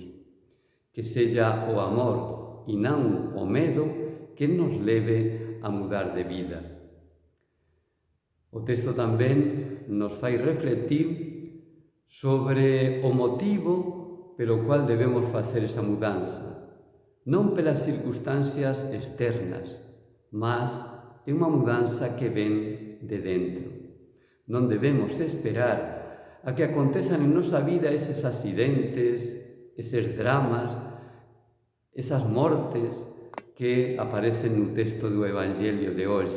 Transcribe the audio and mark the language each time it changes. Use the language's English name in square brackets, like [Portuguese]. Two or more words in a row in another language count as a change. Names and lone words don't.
[Portuguese] Que seja o amor e não o medo que nos leve a mudar de vida. O texto também nos faz refletir sobre o motivo pelo qual devemos fazer essa mudança. Não pelas circunstâncias externas, mas [Galician] é unha mudanza que ven de dentro. Non debemos esperar a que acontezan en nosa vida eses accidentes, eses dramas, esas mortes que aparecen no texto do Evangelio de hoxe.